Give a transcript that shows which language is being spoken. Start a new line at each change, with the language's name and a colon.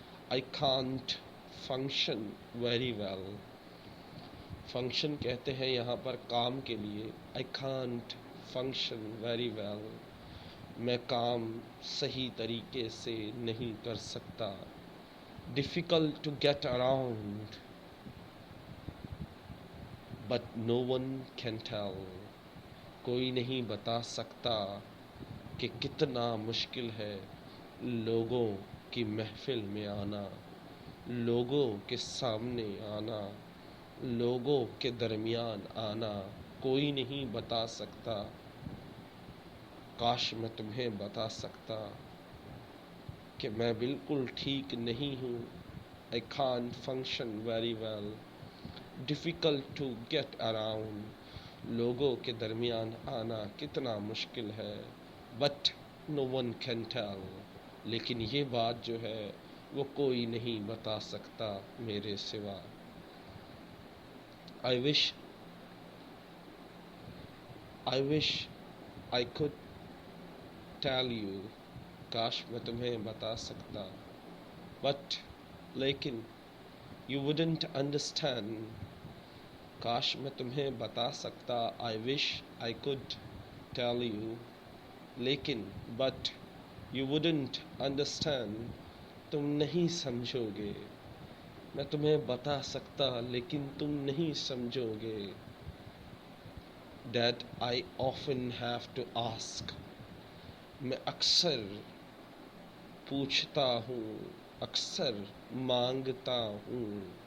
English: I can't function very well.
Urdu: Function کہتے ہیں یہاں پر کام کے لیے.
English: I can't function very well.
Urdu: میں کام صحیح طریقے سے نہیں کر سکتا.
English: Difficult to get around. But no one can tell.
Urdu: کوئی نہیں بتا سکتا کہ کتنا مشکل ہے لوگوں کی محفل میں آنا، لوگوں کے سامنے آنا، لوگوں کے درمیان آنا. کوئی نہیں بتا سکتا. کاش میں تمہیں بتا سکتا کہ میں بالکل ٹھیک نہیں ہوں.
English: I can't function very well. Difficult to get around.
Urdu: لوگوں کے درمیان آنا کتنا مشکل ہے.
English: But no one can tell.
Urdu: لیکن یہ بات جو ہے وہ کوئی نہیں بتا سکتا میرے سوا.
English: I wish I could tell you.
Urdu: کاش میں تمہیں بتا سکتا.
English: But
Urdu: لیکن
English: you wouldn't understand.
Urdu: کاش میں تمہیں بتا سکتا.
English: I wish I could tell you.
Urdu: لیکن
English: but you wouldn't understand.
Urdu: تم نہیں سمجھو گے. میں تمہیں بتا سکتا لیکن تم نہیں سمجھو گے.
English: That I often have to ask.
Urdu: میں اکثر پوچھتا ہوں, اکثر مانگتا ہوں.